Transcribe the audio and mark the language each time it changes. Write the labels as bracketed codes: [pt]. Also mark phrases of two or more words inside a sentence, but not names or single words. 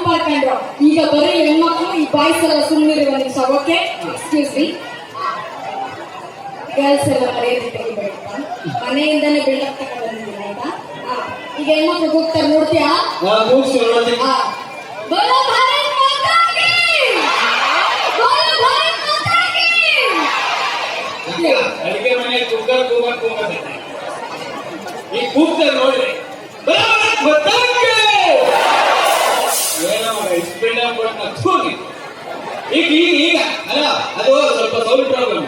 [kn] ಹಾಕೊಂಡ್ರು. ಈಗ ಬರೀ ಹೆಣ್ಮಕ್ಳು ಈ ಬಾಯ್ಸ್ ಎಲ್ಲ ಸುಮ್ಮನಿರುವ ನಿಮಿಷ. [en] okay, excuse me. [kn] ಗರ್ಲ್ಸ್ ಎಲ್ಲ ಮರ್ಯಾದೆ ತೆಗಿಬೇಡ, ಮನೆಯಿಂದಾನೇ ಬಿಲ್ಡಪ್ ತಗೊಂಡು ಬಂದಿದ್ದೀನಿ ಆಯ್ತಾ. ಈಗ ಹೆಣ್ಮಕ್ಳು ಹೋಗ್ತಾರೆ, ನೋಡ್ತೀಯಾ? [hi] बोलो भारत माता की, बोलो भारत माता की. [kn] ಅಡಿಗೆ ಮನೆ ಕುಕ್ಕರ್ ಈ ಕೂಗ್ತಾರೆ ನೋಡ್ರಿ, [hi] भारत माता की. [kn] ಏನೋ ಸ್ಪೀಡ್ ಹೋಗಿ ಈಗ ಅಲ್ಲ, ಅದು ಸ್ವಲ್ಪ [en] sound problem.